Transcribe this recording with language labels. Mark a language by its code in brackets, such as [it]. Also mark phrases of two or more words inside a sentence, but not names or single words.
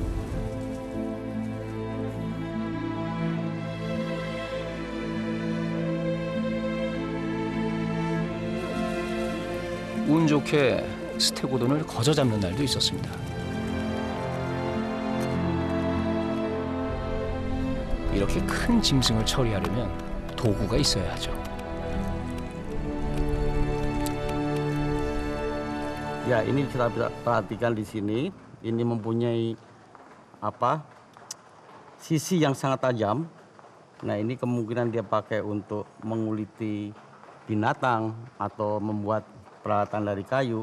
[ko] 운 좋게 스테고돈을 거저 잡는 날도 있었습니다. 이렇게 큰 짐승을 처리하려면 도구가 있어야 하죠. [id] Ya, ini kita bisa perhatikan di sini. Ini mempunyai sisi yang sangat tajam. Nah, ini kemungkinan dia pakai untuk menguliti binatang atau membuat peralatan dari kayu.